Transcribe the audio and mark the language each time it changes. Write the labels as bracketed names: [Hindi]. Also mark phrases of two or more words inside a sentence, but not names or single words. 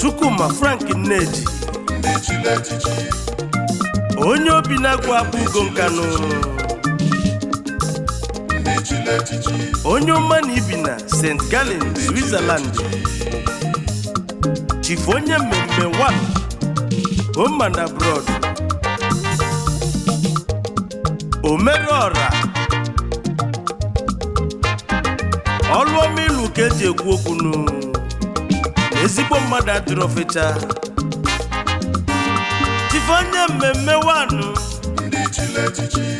[Igbo] Chukwuma Frank Nneji. Ndị chili echichi. Onye obi na-agwa akpụ ugo Nkanụ. Ndị chili echichi. Onye ọma na ibi na Saint Gallen, Switzerland. Chief onye mmemme wa. [English] Home and abroad. [Igbo] O mere ọra. Ọlụ ọma ilu ka eji ekwu okwu nụ. Ezigbo mmadụ adịrọ fecha. Chief onye mmemme wanụ. Ndị chile echichi.